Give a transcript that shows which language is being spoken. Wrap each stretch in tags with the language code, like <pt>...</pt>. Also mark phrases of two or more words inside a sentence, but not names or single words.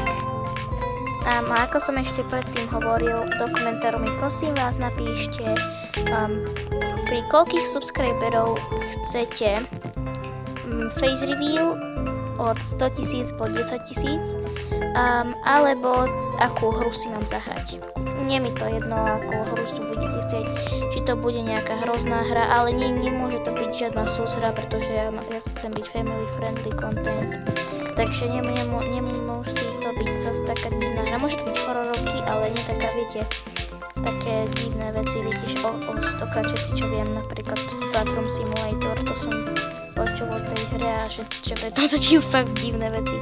<sk>A ako som ešte predtým hovoril, do komentárov mi prosím vás napíšte, pri koľkých subscriberov chcete</sk> <en>face reveal</en> <sk>od 100 000 po 10 000, alebo akú hru si mám zahrať. Nie mi to jedno, akú hru tu budete chcieť, či to bude nejaká hrozná hra, ale nemôže to byť žiadna súhra, pretože ja chcem byť</sk> <en>family friendly content,</en> <sk>takže nemusí to byť zase taká divná hra. Môže to byť hororovky, ale nie taká, viete, také divné veci, viete, o 100-krát všetci, čo viem, napríklad Bathroom Simulator, to som počul o tej hre a že preto sa dejú fakt divné veci.</sk>